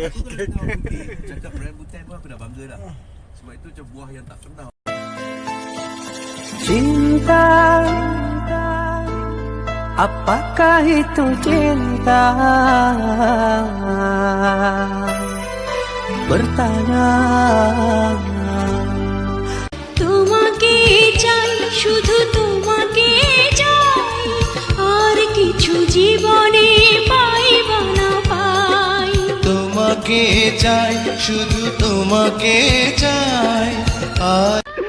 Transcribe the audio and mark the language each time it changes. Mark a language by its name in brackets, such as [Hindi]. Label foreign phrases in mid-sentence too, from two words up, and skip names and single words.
[Malay] Cakap rambutan pun aku dah bangga dah. Sebab itu macam buah yang tak kenal. Cinta, apakah itu cinta? Bertanya. [Bangla] তোমাকে চাই, শুধু তোমাকে চাই, আর কিছু জীবনে পাইব না পাই। তোমাকে চাই, শুধু তোমাকে চাই, আর